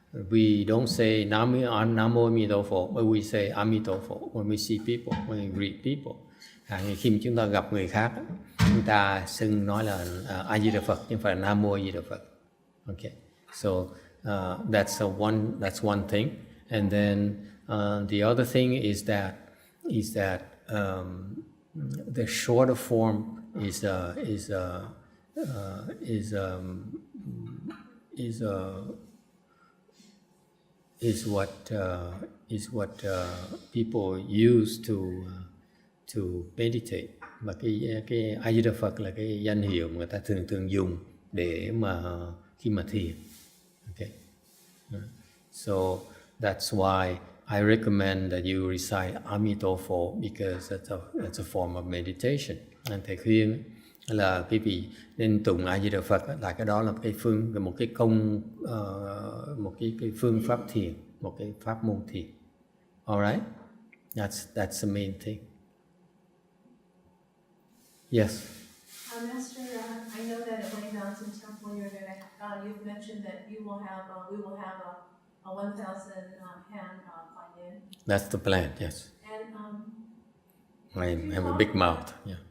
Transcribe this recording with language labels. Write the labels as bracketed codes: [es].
[en] We don't say Namo Amitabha, but we say Amitabha when we see people, when we greet people. [vi] Khi chúng ta gặp người khác, chúng ta xưng nói là A Di Đà Phật, nhưng phải là Nam Mô Di Đà Phật. [en] Okay, so that's one thing, and then the other thing is that the shorter form is what people use to meditate. [vi] Mà cái A Di Đà Phật là cái danh hiệu mà người ta thường dùng để mà khi mà thiền. [en] Okay. So that's why I recommend that you recite Amitabha, because that's a form of meditation. [vi] Anh thầy khuyên là quý vị nên tụng A Di Đà Phật, là cái đó là một cái phương pháp thiền, một cái pháp môn thiền. [en] All right, that's the main thing. Yes. Master, I know that at White Mountain Temple, you've mentioned that we will have a 1,000 hand Guan Yin. That's the plan. Yes. And I have a big mouth. Yeah.